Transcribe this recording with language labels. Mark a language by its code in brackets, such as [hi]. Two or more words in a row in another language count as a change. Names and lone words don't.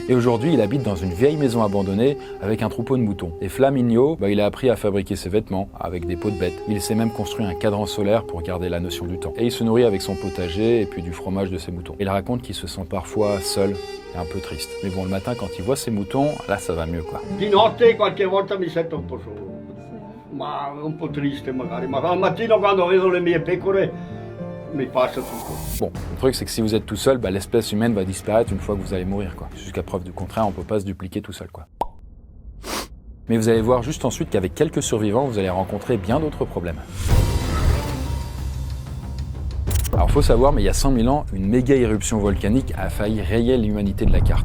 [fr] Et aujourd'hui, il habite dans une vieille maison abandonnée avec un troupeau de moutons. Et Flaminio, il a appris à fabriquer ses vêtements avec des peaux de bêtes. Il s'est même construit un cadran solaire pour garder la notion du temps. Et il se nourrit avec son potager et puis du fromage de ses moutons. Il raconte qu'il se sent parfois seul et un peu triste. Mais bon, le matin, quand il voit ses moutons, là, ça va mieux, quoi. [it] Di notte qualche volta mi sento un po' solo, ma un po' triste magari, ma al mattino quando vedo le mie pecore mi passa tutto. [fr] Bon, le truc c'est que si vous êtes tout seul, l'espèce humaine va disparaître une fois que vous allez mourir, quoi. Jusqu'à preuve du contraire, on peut pas se dupliquer tout seul, quoi. Mais vous allez voir juste ensuite qu'avec quelques survivants, vous allez rencontrer bien d'autres problèmes. Alors faut savoir, mais il y a 100 000 ans, une méga éruption volcanique a failli rayer l'humanité de la carte.